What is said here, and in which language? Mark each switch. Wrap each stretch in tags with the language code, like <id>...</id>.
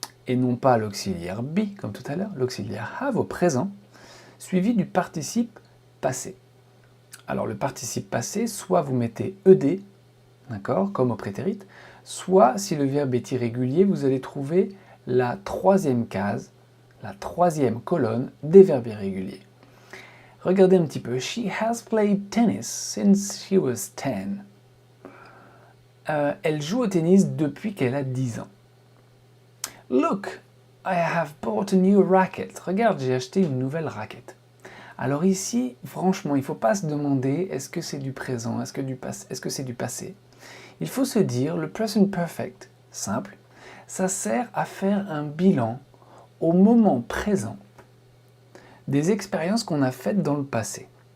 <fr>et non pas l'auxiliaire be, comme tout à l'heure, l'auxiliaire have au présent, suivi du participe passé. Alors le participe passé, soit vous mettez ed, d'accord, comme au prétérit, soit si le verbe est irrégulier, vous allez trouver la troisième case, la troisième colonne des verbes irréguliers. Regardez un petit peu.</fr> <en>She has played tennis since she was 10.</en> <fr>Elle joue au tennis depuis qu'elle a 10 ans.</fr> <en>Look, I have bought a new racket.</en> <fr>Regarde, j'ai acheté une nouvelle raquette. Alors ici, franchement, il ne faut pas se demander est-ce que c'est du présent, est-ce que c'est du passé. Il faut se dire, le present perfect, simple, ça sert à faire un bilan au moment présent des expériences qu'on a faites dans le passé.</fr>